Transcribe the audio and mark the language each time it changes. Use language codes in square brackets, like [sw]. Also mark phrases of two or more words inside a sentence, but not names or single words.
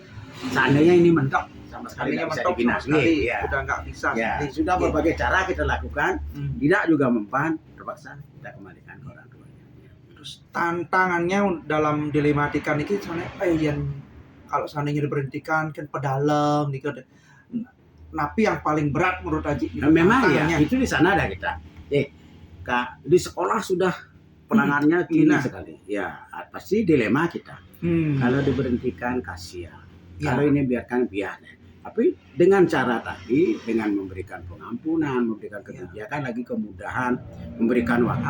[id] Seandainya ini mentok sama sekali nggak bisa dibina, sudah nggak bisa. Sudah berbagai cara kita lakukan, tidak juga mempan, terpaksa kita kembalikan ke orang tuanya. Terus tantangannya dalam dilematika ini sebenarnya kalau seandainya diberhentikan kan pedalam nih, napi yang paling berat menurut Haji. Memang itu di sana ada kita. Di sekolah sudah pelanggannya tinggi Nah. sekali. Ya, pasti dilema kita. Kalau diberhentikan kasihan. Ya. Kalau ini biarkan biar. Tapi dengan cara tadi, dengan memberikan pengampunan, memberikan kebijakan, lagi kemudahan, memberikan waktu.